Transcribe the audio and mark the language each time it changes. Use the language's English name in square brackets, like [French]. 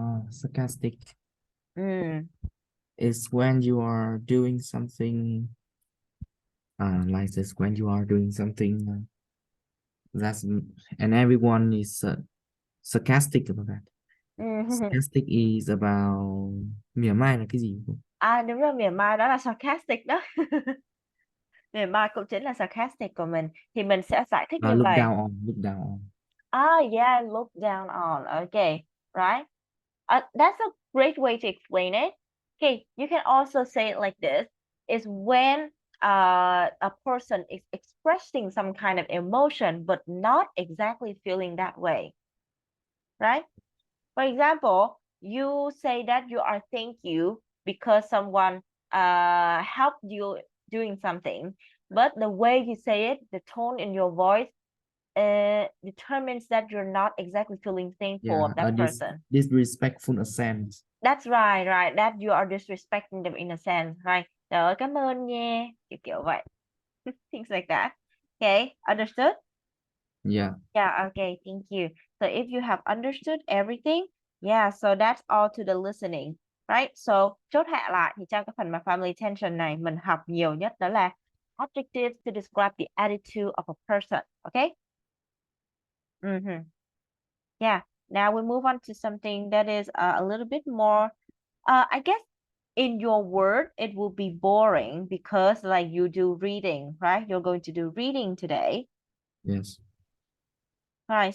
[English] Sarcastic Mm. is when you are doing something like this, when you are doing something that's and everyone is sarcastic about that. Sarcastic is about [Vietnamese] mỉa mai là cái gì? À đúng rồi, mỉa mai đó là sarcastic đó. Ngày mai cũng chính là sarcastic của mình thì mình sẽ giải thích như [English] Look [Vietnamese] vậy. [English] down on, look down on. Yeah, look down on. Okay, right. That's a great way to explain it. Okay, you can also say it like this: is when a person is expressing some kind of emotion but not exactly feeling that way, right? For example, you say that you are thank you because someone helped you doing something, but the way you say it, the tone in your voice determines that you're not exactly feeling thankful Yeah, of that this person. disrespectful accent. That's right, right. That you are disrespecting them in a sense, right? [Vietnamese] Trời ơi, cảm ơn nha. Kiểu vậy. [English] Things like that. Okay, understood? Yeah. Yeah, okay, thank you. So if you have understood everything, yeah, so that's all to the listening, right? [Vietnamese] So chốt hạ lại thì trong cái phần mà family tension này mình học nhiều nhất đó là [English] adjectives to describe the attitude of a person, okay? Yeah, now we move on to something that is a little bit more, I guess in your word, it will be boring because like you do reading, right? You're going to do reading today. Yes. All right.